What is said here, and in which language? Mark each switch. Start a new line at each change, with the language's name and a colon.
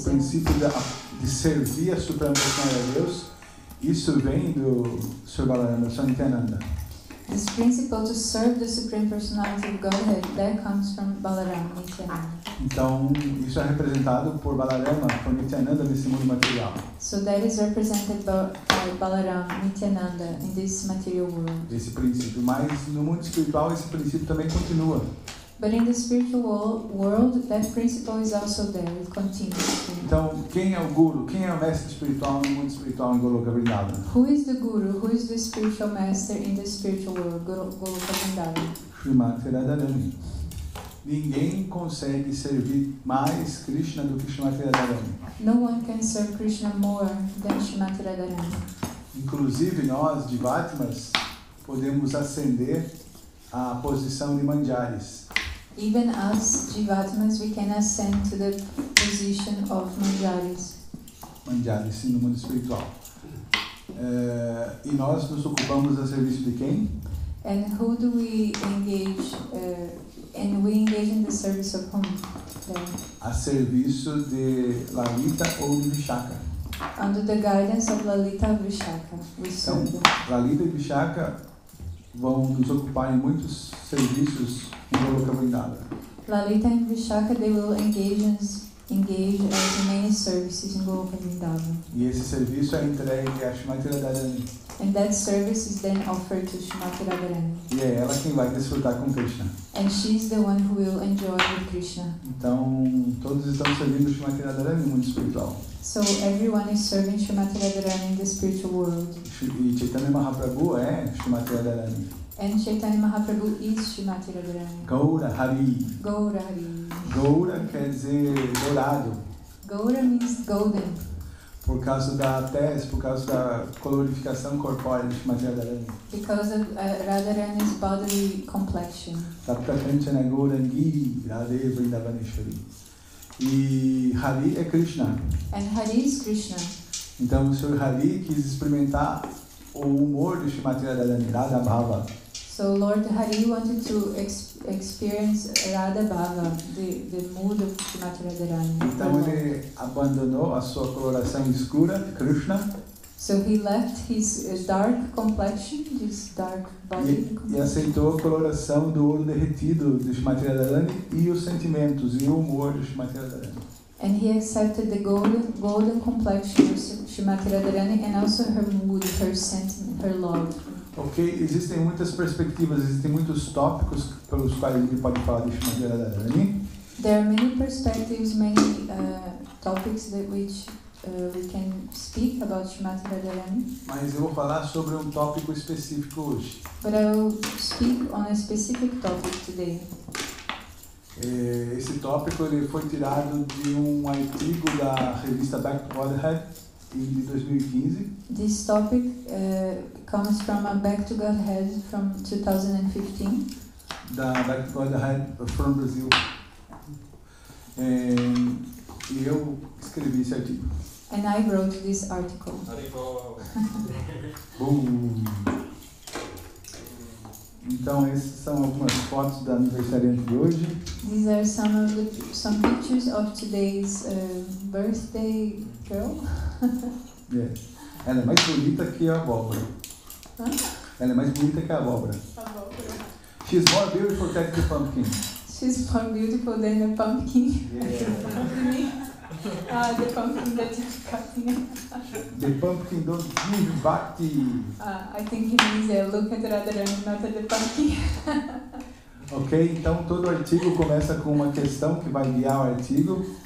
Portuguese: o princípio de servir a Suprema Personalidade de Deus, isso vem do Sr. Balaram, do Sr. Nityananda.
English: This principle to serve the Supreme Personality of Godhead, that comes from Balaram, Nityananda.
Portuguese: Então, isso é representado por Balarama, por Nityananda nesse mundo material.
English: So that is represented by Balaram, Nityananda in this material world.
Portuguese: Esse princípio, mas no mundo espiritual esse princípio também continua.
English: But in the spiritual world, that principle is also there, it continues.
Portuguese: Então, quem é o Guru? Quem é o mestre espiritual no mundo espiritual em Goloka Vrindavan?
English: Who is the Guru? Who is the spiritual master in the spiritual world, Goloka Vrindavan? Srimati Radharani.
Portuguese: Ninguém consegue servir mais Krishna do que Srimati Radharani.
English: No one can serve Krishna more than Srimati Radharani.
Portuguese: Inclusive nós, Divatmas, podemos ascender à posição de Manjaris.
English: Even us, Jivatmas, we can ascend to the position of Manjaris.
Portuguese: Manjaris, no mundo espiritual. E nós nos ocupamos a serviço de quem?
English: And who do we engage? And we engage in the service of whom?
Portuguese: A serviço de Lalita ou de Vishaka.
English: Under the guidance of Lalita and Vishaka, we serve them.
Portuguese: Lalita e Vishaka vão nos ocupar em muitos serviços em Goloka Vrindavan.
English: Lalita and Vishaka, they will engage as in many services in Goloka Vrindavan.
Portuguese: E esse serviço é entregue a Srimati Radharani.
English: And that service is then offered to Srimati Radharani.
Portuguese: E é ela quem vai desfrutar com Krishna.
English: And she's the one who will enjoy with Krishna.
Portuguese: Então, todos estão servindo Srimati Radharani no mundo espiritual.
English: So everyone is serving Srimati Radharani in the spiritual world.
Portuguese: E Chaitanya Mahaprabhu é Srimati Radharani.
English: And Chaitanya Mahaprabhu is Srimati Radharani. Gaura Hari. Gaura Hari.
Portuguese: Gaura quer dizer dourado.
English: Gaura means golden.
Portuguese: Por causa da tez, por causa da colorificação corpórea de Srimati Radharani.
English: Because of Radharani's bodily complexion.
Sanskrit: Tapta Kanchana Gaurangi Radhe Vrindavaneshwari.
Portuguese: E Hari é Krishna.
English: And Hari is Krishna.
Portuguese: Então o Sr. Hari quis experimentar o humor de Srimati Radharani, Radha Bhava.
English: So Lord Hari wanted to experience Radha Bhava, the mood of Srimati Radharani.
Portuguese: Então ele abandonou a sua coloração escura, Krishna.
English: So he left his dark complexion, his dark body,
Portuguese: e aceitou a coloração do ouro derretido de Srimati Radharani e os sentimentos e o humor de Srimati Radharani.
English: And he accepted the golden complexion of Srimati Radharani and also her mood, her sentiment, her love.
Portuguese: Ok, existem muitas perspectivas, existem muitos tópicos pelos quais a gente pode falar de Srimati Radharani.
English: There are many perspectives, many topics that which we can speak about Srimati Radharani.
Portuguese: Mas eu vou falar sobre um tópico específico hoje.
English: But I will speak on a specific topic today.
Portuguese: Esse tópico ele foi tirado de um artigo da revista Back to Godhead de 2015.
English: This topic comes from a Back to Godhead from 2015.
Portuguese: Da Back to Godhead
English: from Brazil.
Portuguese: E eu escrevi esse artigo.
English: And I wrote this article.
Spanish: Arriba.
Portuguese: Então essas são algumas fotos da aniversariante de hoje.
English: These are some pictures of today's birthday girl. Yes.
Portuguese: Ela é mais bonita que a abóbora. Hã? Ela é mais bonita que a abóbora.
English: She's more beautiful than the pumpkin. She's more beautiful than a pumpkin. Yeah. The pumpkin that you're cutting. The pumpkin don't give bhakti. I think he means look at Radharani, not at the pumpkin.
Portuguese: Ok, então todo artigo começa com uma questão que vai guiar o artigo.